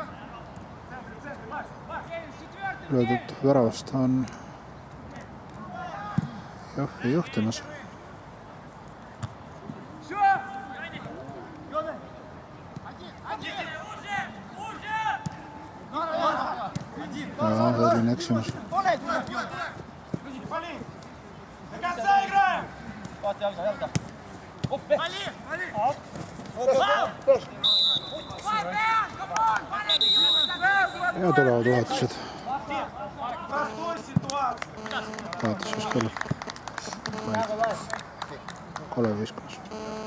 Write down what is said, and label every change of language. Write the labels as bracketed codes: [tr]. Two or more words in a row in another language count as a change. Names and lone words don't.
[et] Löödud väravast on Jahvi juhtimas. Selline eksimus. [ru] До конца играем! Вот, [et] jalga. Oppe! Ja tulevad vahetused. [ru] Простой ситуация. [et] Vahetus just oli. Kalev viskas.